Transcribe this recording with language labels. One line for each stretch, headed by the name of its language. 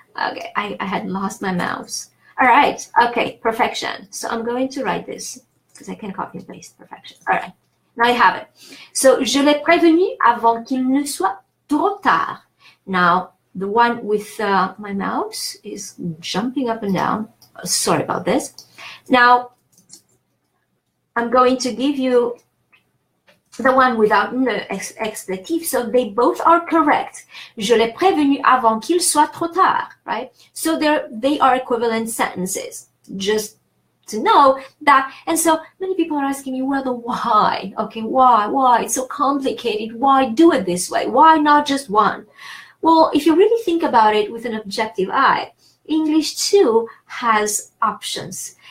English: Okay, I had lost my mouse. All right, okay, perfection. So I'm going to write this because I can copy and paste perfection. All right, now I have it.
French: So, je l'ai prévenu avant qu'il ne soit trop tard.
English: Now, the one with my mouse is jumping up and down. Sorry about this. Now, I'm going to give you the one without ne expletif, so they both are correct.
French: Je l'ai prévenu avant qu'il soit trop tard, right?
English: So they are equivalent sentences, just to know that. And so many people are asking me, well, the why? Okay, why? It's so complicated. Why do it this way? Why not just one? Well, if you really think about it with an objective eye, English too has options.